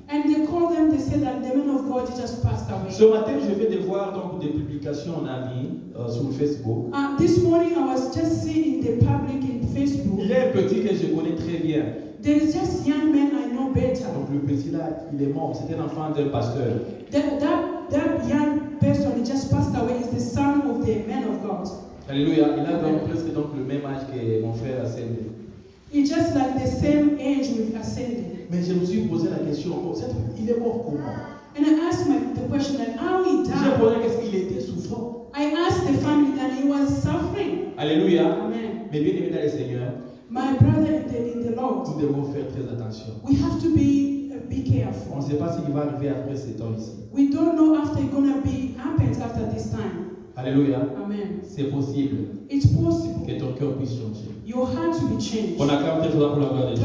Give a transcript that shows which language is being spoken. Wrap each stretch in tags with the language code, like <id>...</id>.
<en>and they called them, they said that the man of God just passed away.</en> <fr>Ce matin, je vais de voir donc des publications en ligne sur Facebook.</fr> <en>This morning I was just seeing the public in Facebook.</en> <fr>Il y a un petit que je connais très bien.</fr> <en>There is just young man I know better.</en> <fr>Donc le petit là, il est mort. C'était un enfant d'un pasteur.</fr> <en>That young person he just passed away is the son of the man of God.</en> <fr>Alléluia. Il a donc presque donc le même âge que mon frère Ascendé.</fr> <en>He's just like the same age with Ascended.</en> <fr>Mais je me suis posé la question, il est mort comment?</fr> <en>And I asked the question that how he</en> <fr>J'ai</fr> <en>died.</en> <fr>posé qu'est-ce qu'il était souffrant.</fr> <en>I asked the family that he was suffering.</en> <fr>Alléluia. Amen. Mais bien aimé dans le Seigneur,</fr> <en>My brother in the Lord,</en> <fr>nous devons faire très attention.</fr> <en>we have to be</en> <fr>On</fr> <en>careful.</en> <fr>ne sait pas ce qui va arriver après ce temps ici.</fr> <en>We don't know after it's gonna be happens after this time.</en> <fr>Alléluia. Amen. C'est possible</fr> <en>It's possible.</en> <fr>que ton cœur puisse changer.</fr> <en>Your heart to be changed.</en> <fr>On acclame très fort pour la gloire de Dieu.</fr>